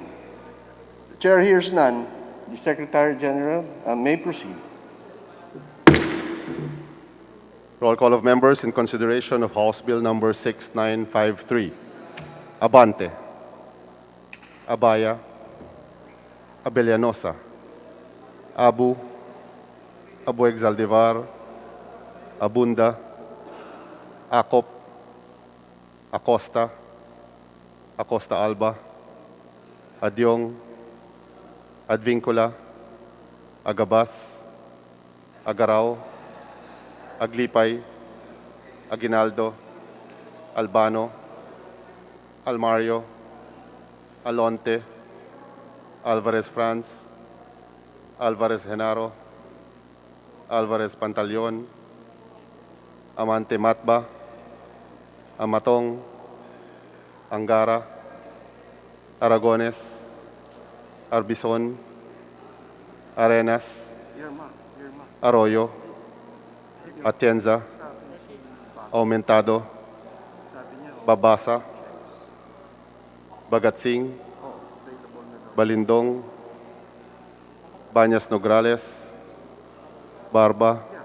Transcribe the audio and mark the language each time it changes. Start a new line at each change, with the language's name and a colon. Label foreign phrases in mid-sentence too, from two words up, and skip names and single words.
English: The chair hears none. The Secretary General may proceed. Roll call of members in consideration of House Bill number 6953. Abante. Abaya. Abellanosa. Abu. Abueg Zaldivar. Abunda. Acop. Acosta. Acosta Alba. Adyong. Advincula. Agabas. Agarao. Aglipay, Aguinaldo, Albano, Almario, Alonte, Alvarez Franz, Alvarez Genaro, Alvarez Pantaleon, Amante Matba, Amatong, Angara, Aragones, Arbison, Arenas, Arroyo, Atienza, Aumentado, Babasa, Bagatsing, Balindong, Bañas Nograles, Barba,